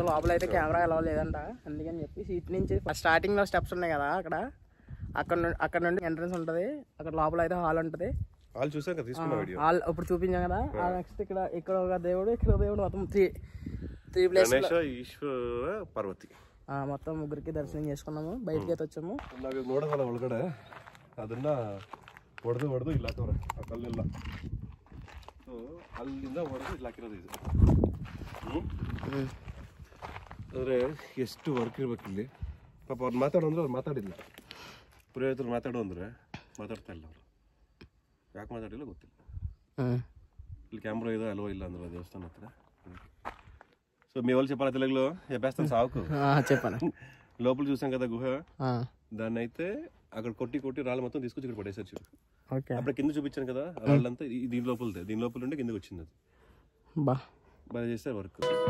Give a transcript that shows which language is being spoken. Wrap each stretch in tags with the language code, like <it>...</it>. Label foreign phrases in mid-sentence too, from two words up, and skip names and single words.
<te>లోపల అయితే కెమెరా ఎలా లేదంట, అందుకని చెప్పి సీట్ నుంచి స్టార్టింగ్ లో స్టెప్స్ ఉన్నాయి కదా అక్కడ నుండి ఎంట్రన్స్ ఉంటుంది. అక్కడ లోపల అయితే హాల్ ఉంటుంది. హాల్ ఇప్పుడు చూపించాం కదా. నెక్స్ట్ ఇక్కడ ఒక దేవుడు, ఇక్కడ దేవుడు, మొత్తం</te> <en>three place</en> <kn>ಪಾರ್ವತಿ</kn> <te>మొత్తం ముగ్గురికి దర్శనం చేసుకున్నాము. బయటకి అయితే వచ్చాము.</te> <kn>ನೋಡೋದಲ್ಲ ಒಳಗಡೆ ಅದನ್ನ ಹೊಡೆದು ಇಲ್ಲ ಹಾಕವ್ರೆ ಆ ಕಲ್ಲೆಲ್ಲ. ಸೊ ಅಲ್ಲಿಂದ ಹೊಡೆದು ಇಲ್ಲಿ ಹಾಕಿರೋದು ಇದು. ಆದರೆ ಎಷ್ಟು ವರ್ಕ್ ಇರ್ಬೇಕು ಇಲ್ಲಿ. ಪಾಪ ಅವ್ರು ಮಾತಾಡೋಂದ್ರೆ ಅವ್ರು ಮಾತಾಡಿಲ್ಲ. ಪುರೋಹಿತರು ಮಾತಾಡೋ ಅಂದರೆ ಮಾತಾಡ್ತಾ ಇಲ್ಲ ಅವರು. ಯಾಕೆ ಮಾತಾಡಿಲ್ಲ ಗೊತ್ತಿಲ್ಲ. ಇಲ್ಲಿ ಕ್ಯಾಮ್ರಾ ಇದೆ ಅಲ್ವೋ ಇಲ್ಲ ಅಂದ್ರೆ ದೇವಸ್ಥಾನ ಹತ್ರ.</kn> <te>సో మీ వాళ్ళు చెప్పాలి తెలుగులో చెప్పేస్తాను సావుకు. చెప్పండి. లోపల చూసాం కదా గుహ, దాన్ని అయితే అక్కడ కొట్టి రాళ్ళు మొత్తం తీసుకొచ్చి ఇక్కడ పడేసారు చూడు. అప్పుడు కింద చూపించాను కదా రాళ్ళంతా దీని లోపల ఉంటే కిందకి వచ్చింది. అది బాగా చేస్తారు వర్క్.</te>